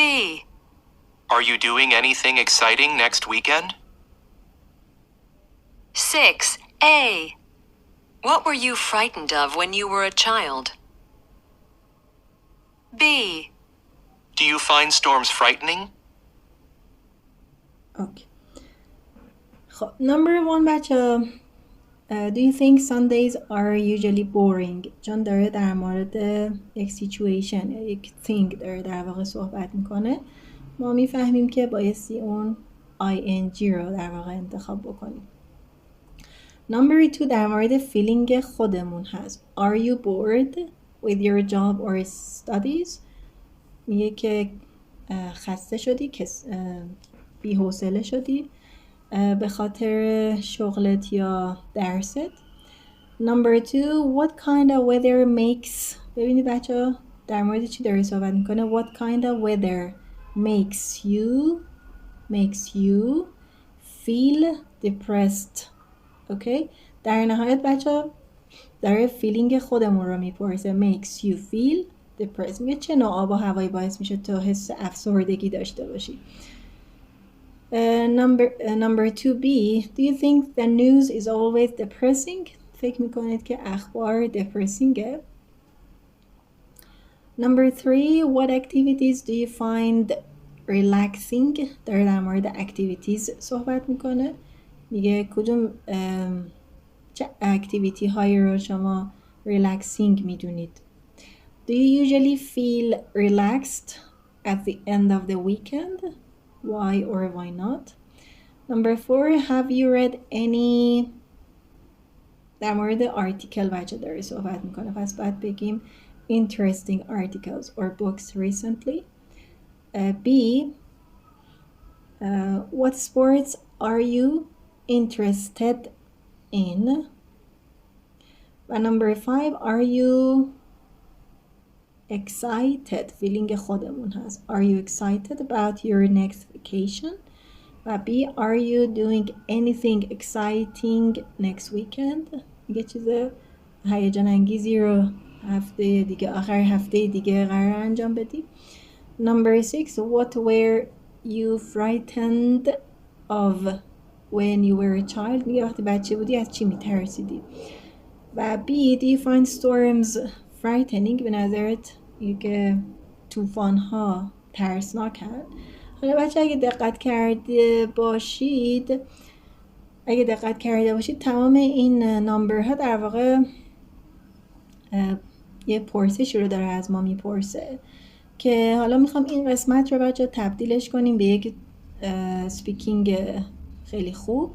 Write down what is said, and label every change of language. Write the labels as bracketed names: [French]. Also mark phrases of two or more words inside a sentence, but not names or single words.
[English] Are you doing anything exciting next weekend? 6A. What were you frightened of when you were a child? B. Do you find storms frightening? [Persian] اوکی. خب number 1 بچه. [English] Do you think Sundays are usually boring؟ [Persian] چون داره در مورد یک situation یا یک thing داره در واقع صحبت میکنه، ما میفهمیم که بایستی اون ing رو در واقع انتخاب بکنیم. number 2 در مورد فیلینگ خودمون هست. [English] Are you bored with your job or studies؟ [Persian] میگه که خسته شدی، بی‌حوصله شدی به خاطر شغلت یا درست. [English] number 2 what kind of weather makes، [Persian] ببینید بچه در مورد چی داره صحبت میکنه. [English] what kind of weather makes you feel depressed. [Persian] اوکی. در نهایت بچه داره فیلینگ خودمون رو میپرسه. [English] makes you feel depressed، [Persian] میگه چه نوع آب و هوایی باعث میشه تو حس افسردگی داشته باشی. [English] number 2B. Do you think the news is always depressing؟ [Persian] فکر میکنید که اخبار depressingه. [English] number 3. What activities do you find relaxing؟ [Persian] داره در مورد activities صحبت میکنه. میگه کدوم چه اکتیویتی هایی رو شما relaxing میدونید. [English] Do you usually feel relaxed at the end of the weekend? Why or why not? number 4. Have you read any، [Persian] در مورد article بچه داره صحبت میکنه، پس باید بگیم [English] interesting articles or books recently. B. What sports are you interested in؟ و number 5. Are you excited؟ [Persian] feeling خودمون هست. [English] Are you excited about your next vacation؟ [Persian] و B. [English] Are you doing anything exciting next weekend؟ [Persian] یه چیز هیجان انگیزی رو هفته دیگه، آخر هفته دیگه قرار انجام بدی. [English] number 6. What were you frightened of when you were a child؟ [Persian] میگه وقتی بچه بودی از چی میترسیدی. و B. [English] Do you find storms frightening؟ [Persian] به نظرت که طوفان ها ترسناک هست؟ حالا بچه اگه دقت کرده باشید تمام این نامبر ها در واقع یه پرسشی رو داره از ما میپرسه که حالا میخوام این قسمت رو بچه تبدیلش کنیم به یک سپیکینگ خیلی خوب.